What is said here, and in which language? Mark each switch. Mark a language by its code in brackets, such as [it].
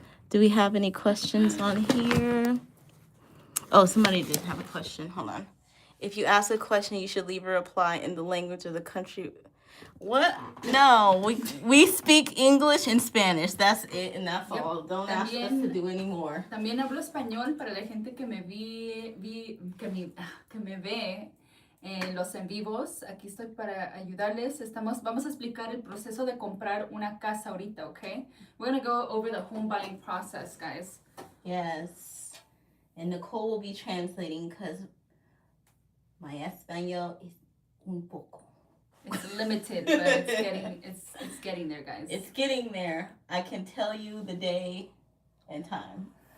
[en] Do we have any questions on here? Oh, somebody did have a question. Hold on. If you ask a question, you should leave a reply in the language of the country. What? No, we speak English and Spanish. That's it, and that's Yep. all. Don't ask us to do any more. [es] También hablo español para la gente que me que me ve en los en vivos. Aquí estoy para ayudarles. Vamos a explicar el proceso de comprar una casa ahorita, okay? [en] We're gonna go over the home buying process, guys. Yes. And Nicole will be translating because my Espanol is [es] un poco. [en] It's limited, but it's getting there, guys. It's getting there. I can tell you the day and time.